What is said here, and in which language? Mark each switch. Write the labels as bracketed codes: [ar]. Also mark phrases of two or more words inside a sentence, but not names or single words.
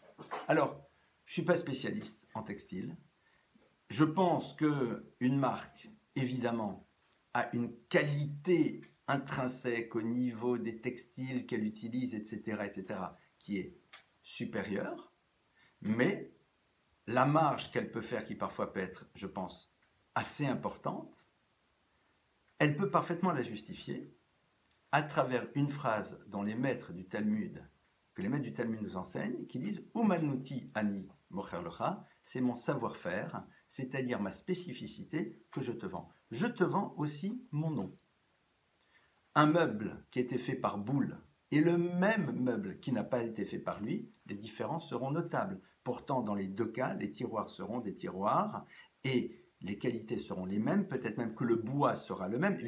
[fr] Alors, je ne suis pas spécialiste en textile. Je pense qu'une marque, évidemment, a une qualité intrinsèque au niveau des textiles qu'elle utilise, etc., qui est supérieure. Mais la marge qu'elle peut faire, qui parfois peut être, je pense, assez importante, elle peut parfaitement la justifier à travers une phrase dont les maîtres du Talmud, que les maîtres du Talmud nous enseignent, qui disent « [he] אומנותי אני מוכר לך », [fr] c'est mon savoir-faire, c'est-à-dire ma spécificité que je te vends. Je te vends aussi mon nom. Un meuble qui a été fait par Boulle et le même meuble qui n'a pas été fait par lui, les différences seront notables. Pourtant, dans les deux cas, les tiroirs seront des tiroirs et les qualités seront les mêmes, peut-être même que le bois sera le même.